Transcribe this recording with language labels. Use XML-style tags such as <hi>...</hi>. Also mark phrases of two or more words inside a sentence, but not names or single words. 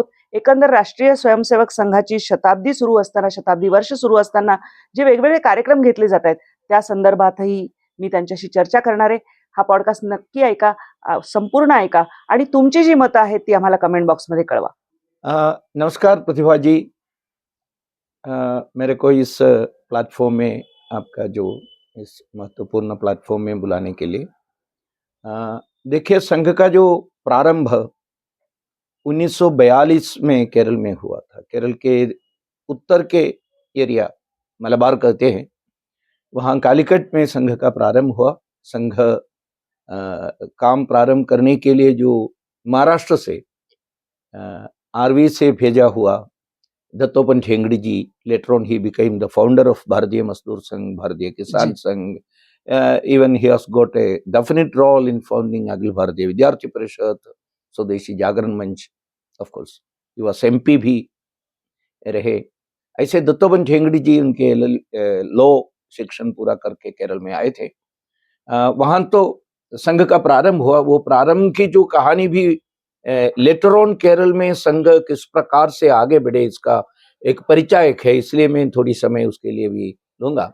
<mr>एकंदर राष्ट्रीय स्वयंसेवक संघाची शताब्दी सुरू असताना, शताब्दी वर्ष सुरू असताना जे वेगवेगळे कार्यक्रम घेतले जात आहेत त्या संदर्भातही मी त्यांच्याशी चर्चा करणार आहे। हा पॉडकास्ट नक्की ऐका, संपूर्ण ऐका आणि तुमची जी मतं आहेत ती आम्हाला कमेंट बॉक्समध्ये कळवा।</mr> <hi>नमस्कार प्रतिभा जी, मेरे को इस प्लेटफॉर्म में आपका जो इस महत्वपूर्ण प्लेटफॉर्म में बुलाने के लिए, देखिए संघ का जो प्रारंभ 1942 में केरल में हुआ था। केरल के उत्तर के एरिया मलबार कहते हैं, वहाँ कालीकट में संघ का प्रारंभ हुआ। संघ काम प्रारंभ करने के लिए जो महाराष्ट्र से आरवी से भेजा हुआ दत्तोपंत ठेंगड़ी जी,</hi> <en>later on he became the founder of</en> <hi>भारतीय मजदूर संघ, भारतीय किसान संघ।</hi> <en>Even he has got a definite role in founding अखिल भारतीय विद्यार्थी परिषद, स्वदेशी जागरण मंच, of course he was MP</en> <hi>भी रहे। ऐसे दत्तोपंत ठेंगड़ी जी उनके लॉ शिक्षण पूरा करके केरल में आए थे। वहां तो संघ का प्रारंभ हुआ। वो प्रारंभ की जो कहानी भी</hi> <en>later on</en> <hi>केरल में संघ किस प्रकार से आगे बढ़े, इसका एक परिचायक है, इसलिए मैं थोड़ी समय उसके लिए भी लूंगा।</hi>